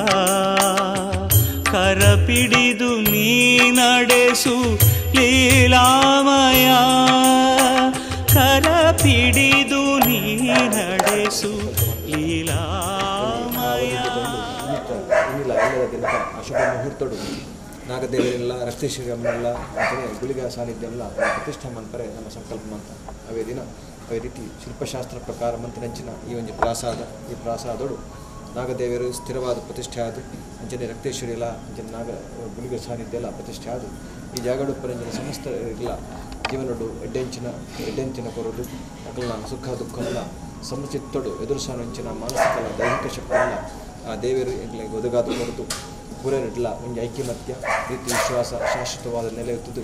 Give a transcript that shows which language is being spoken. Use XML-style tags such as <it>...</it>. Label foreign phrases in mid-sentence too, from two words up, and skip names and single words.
<kn>ಕರಪಿಡಿದು ನೀ ನಡೆಸು ಲೀಲಾಮಯ, ಕರಪಿಡಿದು ನೀ ನಡೆಸು ಲೀಲಾಮಯ.</kn> <tcy>ಅಶುಭ ಮುಹೂರ್ತಡು ನಾಗದೇವರೆಲ್ಲ ರಕ್ತೇಶ್ವರಮ್ಮೆಲ್ಲ ಅಂತಲೇ ಗುಳಿಗ ಸಾನ್ನಿಧ್ಯೆಲ್ಲ</tcy> <kn>ಪ್ರತಿಷ್ಠೆ ಮಾಡ್ತಾರೆ ನಮ್ಮ ಸಂಕಲ್ಪ ಅಂತ.</kn> <tcy>ಅವೇ ದಿನ ಅವೇ ರೀತಿ ಶಿಲ್ಪಶಾಸ್ತ್ರ ಪ್ರಕಾರ ಮಂತ್ರಂಚಿನ ಈ ಒಂದು ಪ್ರಾಸಾದ, ಈ ಪ್ರಾಸಾದೋಡು ನಾಗದೇವರು ಸ್ಥಿರವಾದ ಪ್ರತಿಷ್ಠೆ ಆದು ಅಂಚನೆ ರಕ್ತೇಶ್ವರಿ ಎಲ್ಲ ಅಂಚನೆ ನಾಗ ಗುಳಿಗ ಸಾನ್ನಿಧ್ಯ ಎಲ್ಲ ಪ್ರತಿಷ್ಠೆ ಆದು ಈ ಜಾಗಡು ಪರಂಜನ ಸಮಸ್ತ ಇಲ್ಲ ಜೀವನಡು ಎಡ್ಡೆಂಚಿನ ಕೊರದು ಅಕಲ್ನ ಸುಖ ದುಃಖವಲ್ಲ ಸಮಚಿತ್ತೊಡು ಎದುರುಸಾನಂಚಿನ ಮಾನಸಿಕ ದೈಹಿಕ ಶಕ್ತಿಯಲ್ಲ ಆ ದೇವರು ಎಗ್ಲಿಗೆ ಒದಗಾದ ಕೊರದು ಪೂರೈರಡ್ಲ ಒಂದು ಐಕ್ಯಮತ್ಯ ರೀತಿ ವಿಶ್ವಾಸ ಶಾಶ್ವತವಾದ ನೆಲೆ ಇರ್ತದ್ದು.</tcy>